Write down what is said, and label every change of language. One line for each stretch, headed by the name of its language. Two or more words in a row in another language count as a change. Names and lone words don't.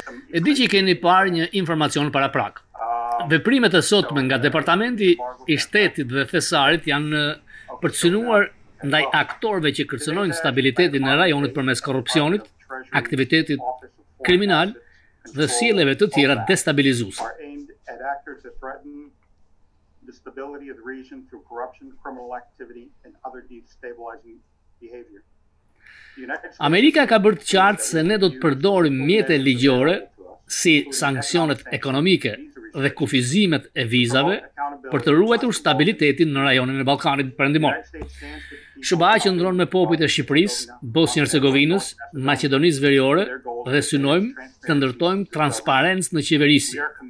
Albanian: E di që keni parë një informacion paraprak. Veprimet e sotme nga Departamenti i Shtetit dhe Thesarit janë përcënuar ndaj aktorëve që kërcënojnë stabilitetin e rajonit përmes korrupsionit, aktivitetit kriminal dhe sjelljeve të tjera destabilizuese.
English: The stability of the region through corruption, criminal activity, and other destabilizing behavior.
Albanian: Amerika ka bërë të qartë se ne do të përdorim mjete ligjore si sanksionet ekonomike dhe kufizimet e vizave për të ruajtur stabilitetin në rajonin e Ballkanit Perëndimor. SBA qëndron me popujt e Shqipërisë, Bosnjë-Hercegovinës, Maqedonisë Veriore dhe synojmë të ndërtojmë transparencë në qeverisje.